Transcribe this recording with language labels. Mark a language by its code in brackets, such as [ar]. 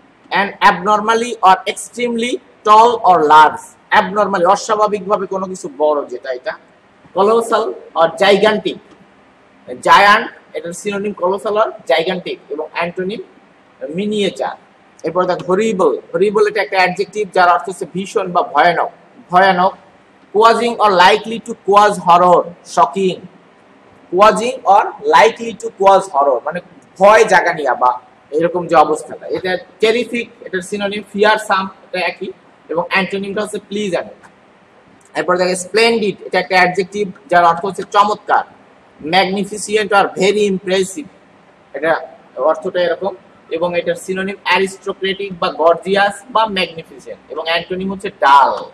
[en] and abnormally or extremely tall or large, abnormally [bn] অস্বাভাবিকভাবে কোনো কিছু বড়, যেটা এটা। [en] colossal or gigantic, [bn] জায়ান্ট এটার সিনোনিম কলোসাল অর জাইগান্টিক এবং অ্যান্টোনিম মিনিয়েচার। এরপর দেখো হরিবল, হরিবল এটা একটা অ্যাডজেক্টিভ যার অর্থ হচ্ছে ভীষণ বা ভয়ানক, ভয়ানক। [en] causing or likely to cause horror, shocking, causing or likely to cause horror, [bn] মানে ভয় জাগানিয়া বা এরকম যে অবস্থাটা। এটা টেরিফিক, এটার সিনোনিম ফিয়ারসাম, এটা একই, এবং অ্যান্টোনিমটা হচ্ছে প্লিজেন্ট। এরপর দেখো স্প্লেন্ডিড, এটা একটা অ্যাডজেক্টিভ যার অর্থ হচ্ছে চমৎকার। ম্যাগনিফিসিয়েন্ট আর [en] very impressive, [bn] এটা অর্থটা এরকম, এবং এটার সিনোনিম অ্যারিস্টোক্রেটিক বা গর্জিয়াস বা ম্যাগনিফিসিয়েন্ট, এবং অ্যান্টোনিম হচ্ছে ডাল।